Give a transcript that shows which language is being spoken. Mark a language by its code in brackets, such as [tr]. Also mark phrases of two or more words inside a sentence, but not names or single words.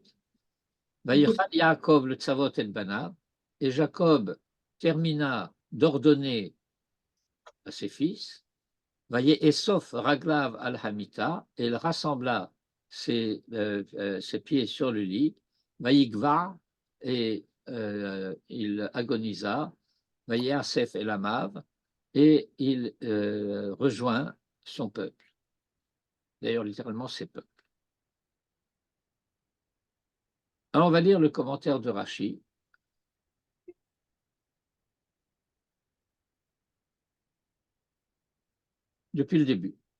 [he] ויכל יעקב לצוות את בניו, [fr] et Jacob termina d'ordonner à ses fils. [he] ויאסף רגליו אל המטה, [fr] et il rassembla ses pieds sur le lit. Vayigva, et il agonisa. [he] ויאסף אל עמיו, [fr] et il rejoint son peuple. D'ailleurs, littéralement, ses peuples. Alors, on va lire le commentaire de Rashi. Depuis le début.